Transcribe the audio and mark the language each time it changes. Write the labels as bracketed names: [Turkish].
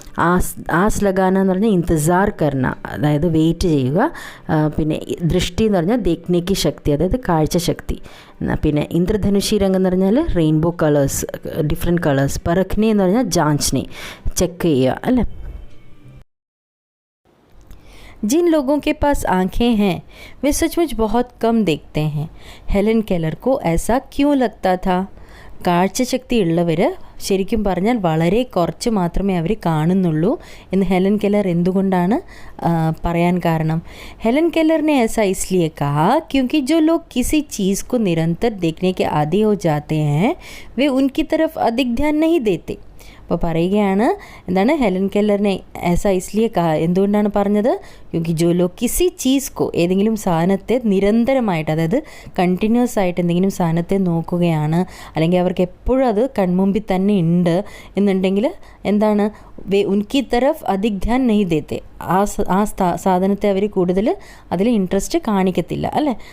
[Malayalam] As ലഗാന എന്ന് പറഞ്ഞാൽ ഇന്തസാർ കർണ, അതായത് വെയിറ്റ് ചെയ്യുക. പിന്നെ ദൃഷ്ടി എന്ന് പറഞ്ഞാൽ ദേഖ്നേക്ക് ശക്തി, അതായത് കാഴ്ചശക്തി. പിന്നെ ഇന്ദ്രധനുഷി രംഗം എന്ന് പറഞ്ഞാൽ റെയിൻബോ കളേഴ്സ്, ഡിഫറെൻറ്റ് കളേഴ്സ്. പരഖ്നെ എന്ന് പറഞ്ഞാൽ ജാഞ്ച്നെ, ചെക്ക് ചെയ്യുക അല്ലേ. [Hindi] जिन लोगों के पास आँखें हैं वे सचमुच बहुत कम देखते हैं. हेलन केलर को ऐसा क्यों लगता था? [Malayalam] കാഴ്ചശക്തി ഉള്ളവർ ശരിക്കും പറഞ്ഞാൽ വളരെ കുറച്ച് മാത്രമേ അവർ കാണുന്നുള്ളൂ എന്ന് ഹെലൻ കെല്ലർ എന്തുകൊണ്ടാണ് പറയാൻ കാരണം? [Hindi] ഹെലൻ केलर ने ऐसा इसलिए कहा क्योंकि जो लोग किसी चीज़ को निरंतर देखने के आदी हो जाते हैं वे उनकी तरफ अधिक ध्यान नहीं देते. [Malayalam] അപ്പോൾ പറയുകയാണ് എന്താണ്, ഹെലൻ കെല്ലറിനെ [Hindi] ऐसा इसलिए कहा, [Malayalam] എന്തുകൊണ്ടാണ് പറഞ്ഞത്? [Hindi] ക്യോങ്കി ജോ ലോഗ് കിസി ചീസ് കോ, [Malayalam] ഏതെങ്കിലും സാധനത്തെ നിരന്തരമായിട്ട്, അതായത് കണ്ടിന്യൂസ് ആയിട്ട് എന്തെങ്കിലും സാധനത്തെ നോക്കുകയാണ്, അല്ലെങ്കിൽ അവർക്ക് എപ്പോഴും അത് കൺമുമ്പിൽ തന്നെ ഉണ്ട് എന്നുണ്ടെങ്കിൽ എന്താണ്, [Hindi] വേ ഉൻകി തരഫ് അധിക് ധ്യാൻ നെഹി ദേത്തെ, [Malayalam] ആ സാധനത്തെ അവർ കൂടുതൽ അതിൽ ഇൻട്രസ്റ്റ് കാണിക്കത്തില്ല അല്ലേ.